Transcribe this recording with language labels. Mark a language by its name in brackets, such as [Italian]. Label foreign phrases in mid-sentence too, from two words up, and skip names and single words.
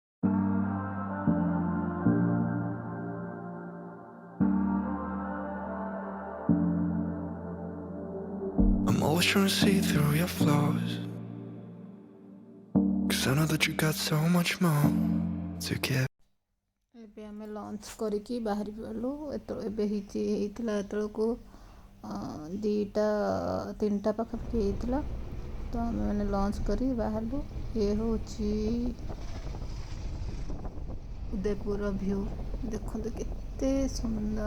[English] I'm always trying to see through your flaws, 'cause I know that you got so much more to give. [Odia] ଏବେ ଆମେ ଲଞ୍ଚ କରିକି ବାହାରି ଗଲୁ। ଏବେ ହେଇଥିଲା ଏତେବେଳକୁ 2ଟା 3ଟା ପାଖାପାଖି ହେଇଥିଲା। ତ ଆମେ ମାନେ ଲଞ୍ଚ କରି ବାହାରିଲୁ। ଇଏ ହେଉଛି ଉଦୟପୁରର ଭ୍ୟୁ, ଦେଖନ୍ତୁ କେତେ ସୁନ୍ଦର।